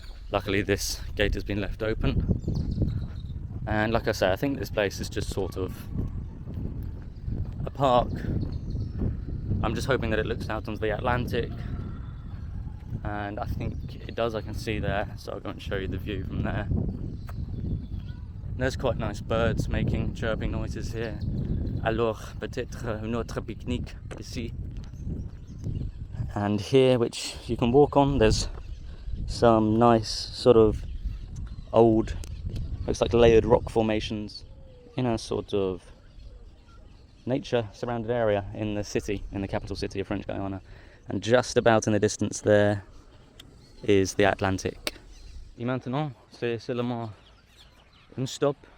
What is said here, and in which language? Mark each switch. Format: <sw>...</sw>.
<en>Luckily this gate has been left open, and like I say, I think this place is just sort of a park. I'm just hoping that it looks out onto the Atlantic, and I think it does. I can see there, so I'll go and show you the view from there. There's quite nice birds making chirping noises here.</en> <fr>Alors peut-être un autre pique-nique ici.</fr> <en>And here, which you can walk on, there's some nice sort of old, looks like layered rock formations in a sort of nature surrounded area in the city, in the capital city of French Guiana. And just about in the distance there is the Atlantic.</en> <fr>Et maintenant, c'est seulement un stop.</fr>